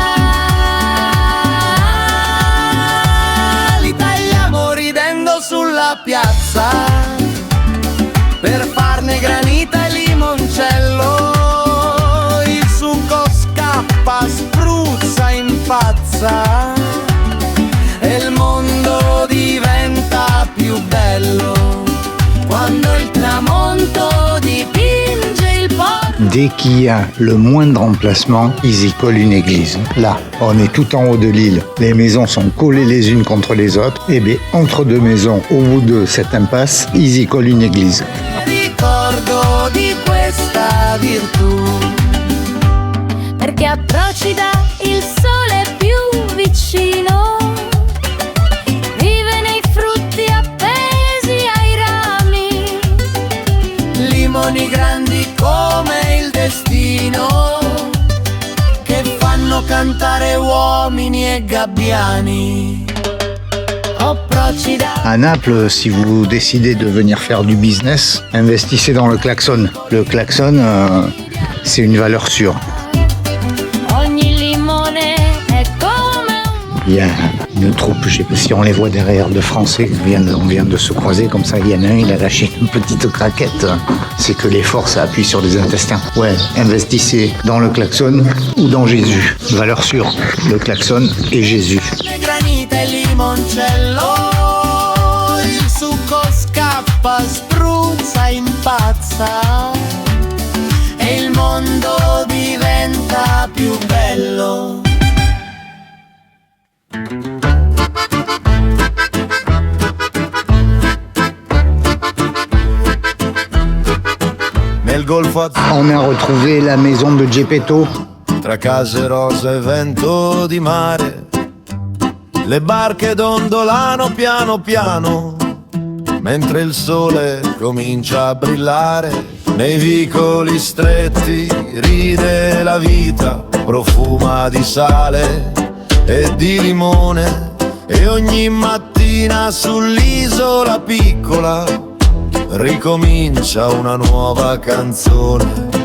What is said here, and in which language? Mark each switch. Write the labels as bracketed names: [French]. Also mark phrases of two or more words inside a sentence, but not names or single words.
[Italian] Li tagliamo ridendo sulla piazza per farne granita e limoncello. Il succo scappa, spruzza, impazza e il mondo diventa più bello quando il tramonto dipinge il porto. [French] Dès qu'il y a le moindre emplacement, ils y collent une église. Là, on est tout en haut de l'île. Les maisons sont collées les unes contre les autres. Et bien, entre deux maisons, au bout de cette impasse, ils y collent une église. [Italian] Ricordo di questa virtù, Perché a Procida il sole è più vicino, vive nei frutti appesi ai rami, limoni grandi come il destino, che fanno cantare uomini e gabbiani. oh Procida. [French] À Naples, si vous décidez de venir faire du business, investissez dans le klaxon. Le klaxon, c'est une valeur sûre. [Italian] Ogni limone è come un... [French] Il y a une troupe, je sais pas si on les voit derrière, de Français. On vient de se croiser comme ça. Il y en a un, il a lâché une petite craquette. C'est que l'effort, ça appuie sur les intestins. Ouais, investissez dans le klaxon ou dans Jésus. Valeur sûre, le klaxon et Jésus. [Italian] Granita e limoncello, il succo scappa, spruzza, impazza e il mondo diventa più bello. Nel golfo azzurro, [French] On a retrouvé la maison de Geppetto. [Italian] tra case rosa e vento di mare, le barche dondolano piano piano, mentre il sole comincia a brillare. Nei vicoli stretti ride la vita, profuma di sale e di limone, e ogni mattina sull'isola piccola ricomincia una nuova canzone.